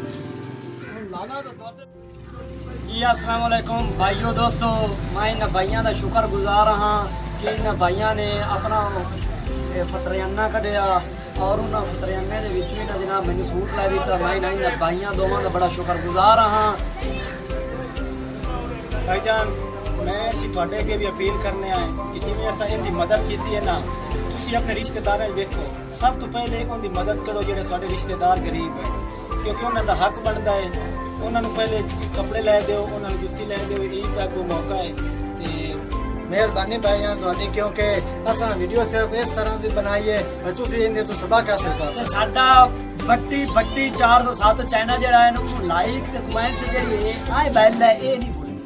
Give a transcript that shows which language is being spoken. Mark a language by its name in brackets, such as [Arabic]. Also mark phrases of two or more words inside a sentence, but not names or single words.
[Punjabi] ਜੀ ਅੱਸਲਾਮ ਵਾਲੇਕੁਮ ਭਾਈਓ ਦੋਸਤੋ ਮੈਂ ਇਨ੍ਹਾਂ ਭਾਈਆਂ ਦਾ ਸ਼ੁਕਰਗੁਜ਼ਾਰ ਹਾਂ ਕਿ ਇਨ੍ਹਾਂ ਭਾਈਆਂ ਨੇ ਆਪਣਾ ਫ਼ਿਤਰਾਨਾ ਕੱਢਿਆ ਤੇ ਉਨ੍ਹਾਂ ਨੇ ਫ਼ਿਤਰਾਨੇ ਦੇ ਵਿਚ ਵੀ ਜਨਾਬ ਮੈਂ ਸੂਟ ਲੈ ਦਿੱਤਾ ਮੈਂ ਇਨ੍ਹਾਂ ਭਾਈਆਂ ਦੋਵਾਂ ਦਾ ਬੜਾ ਸ਼ੁਕਰਗੁਜ਼ਾਰ ਹਾਂ। ਭਾਈਜਾਨ ਮੈਂ ਅਸੀਂ ਤੁਹਾਡੇ ਅੱਗੇ ਵੀ ਅਪੀਲ ਕਰਨੇ ਆਏ ਕਿ ਜਿਵੇਂ ਅਸਾਂ ਇਹਦੀ ਮਦਦ ਕੀਤੀ ਹੈ ਨਾ ਤੁਸੀਂ ਆਪਣੇ ਰਿਸ਼ਤੇਦਾਰਾਂ ਨੂੰ ਦੇਖੋ ਸਭ ਤੋਂ ਪਹਿਲੇ ਉਹਦੀ ਮਦਦ ਕਰੋ ਜਿਹੜੇ ਤੁਹਾਡੇ ਰਿਸ਼ਤੇਦਾਰ ਗਰੀਬ ਹੈ ਕਿਉਂਕਿ ਉਹਨਾਂ ਦਾ ਹੱਕ ਬਣਦਾ ਹੈ ਉਹਨਾਂ ਨੂੰ ਪਹਿਲੇ ਕੱਪੜੇ ਲੈ ਦਿਓ ਉਹਨਾਂ ਨੂੰ ਜੁੱਤੀ ਲੈ ਦਿਓ ਈਦ ਦਾ ਕੋਈ ਮੌਕਾ ਹੈ ਤੇ ਮਿਹਰਬਾਨੀ ਭਾਈ ਤੁਹਾਡੀ ਕਿਉਂਕਿ ਅਸਾਂ ਵੀਡੀਓ ਸਿਰਫ ਇਸ ਤਰ੍ਹਾਂ ਦੀ ਬਣਾਈਏ ਤੁਸੀਂ ਇਹਦੇ ਤੋਂ ਸਬਕ ਹਾਸਲ ਕਰ ਤੇ ਸਾਡਾ ਬੱਟੀ 407 ਚੈਨਲ ਜਿਹੜਾ ਹੈ ਇਹਨੂੰ ਲਾਈਕ ਤੇ ਕਮੈਂਟ ਜਿਹੜੀ ਹੈ ਆਹ ਬੈਲ ਹੈ ਇਹ ਨਹੀਂ